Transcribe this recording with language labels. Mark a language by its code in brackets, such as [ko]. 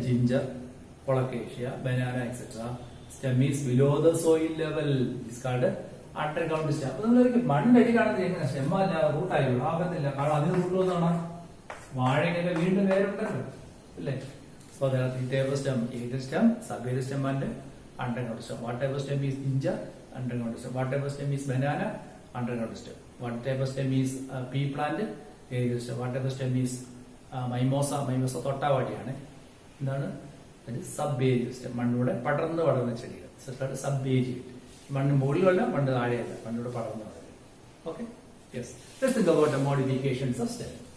[en] Ginger, colocasia, banana, etcetera. Stem is below the soil level. Is called underground stem. [ml] അപ്പൊ നിങ്ങൾ മണ്ണിനടി കാണുന്നത് എങ്ങനെ? Stem അല്ല, റൂട്ടായി ആകത്തില്ല. കാരണം അതിന് റൂട്ട് വന്നാണ് വാഴയൊക്കെ വീണ്ടും വേരുണ്ടല്ലോ, അല്ലേ? [en] So there are 3 types of stem: aerial stem, sub-aerial stem and underground stem. What type of stem is ginger? Underground stem. What type of stem is banana? Underground stem. What type of stem is pea plant? Aerial stem. What type of stem is mimosa? [ml] Mimosa തൊട്ടാവാടിയാണ്. എന്താണ്? Sub aerial stem. മണ്ണിലൂടെ പടർന്ന് വളർന്ന ചെടികൾ. Sub aerial. മണ്ണ് മുകളിലല്ല, മണ്ണ് താഴെയല്ല, മണ്ണിലൂടെ പടർന്ന് വളരും. Okay. Yes. [en] Let's think about the modifications of stem.